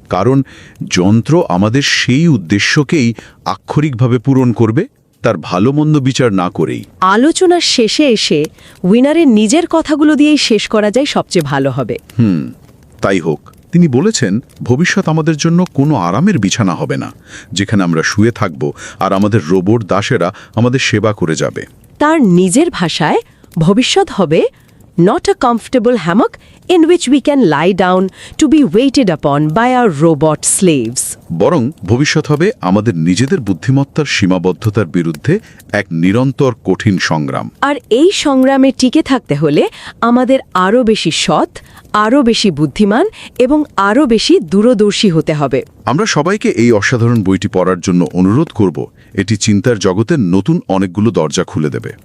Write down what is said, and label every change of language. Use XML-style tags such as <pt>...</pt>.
<bn>কারণ যন্ত্র আমাদের সেই উদ্দেশ্যকেই আক্ষরিকভাবে পূরণ করবে, তার ভালো মন্দ বিচার না করেই। আলোচনার শেষে এসে উইনারের নিজের কথাগুলো দিয়েই শেষ করা যায় সবচেয়ে ভালো হবে। তাই হোক। তিনি বলেছেন, ভবিষ্যৎ আমাদের জন্য কোনো আরামের বিছানা হবে না, যেখানে আমরা শুয়ে থাকব আর আমাদের রোবট দাসেরা আমাদের সেবা করে যাবে। তার নিজের ভাষায় ভবিষ্যৎ হবে</bn> <en>not a comfortable hammock in which we can lie down to be waited upon by our robot slaves.</en> <bn>বরং ভবিষ্যৎ হবে আমাদের নিজেদের বুদ্ধিমত্তার সীমাবদ্ধতার বিরুদ্ধে এক নিরন্তর কঠিন সংগ্রাম। আর এই সংগ্রামে টিকে থাকতে হলে আমাদের আরও বেশি সৎ, আরও বেশি বুদ্ধিমান এবং আরও বেশি দূরদর্শী হতে হবে। আমরা সবাইকে এই অসাধারণ বইটি পড়ার জন্য অনুরোধ করব। এটি চিন্তার জগতের নতুন অনেকগুলো দরজা খুলে দেবে।</bn>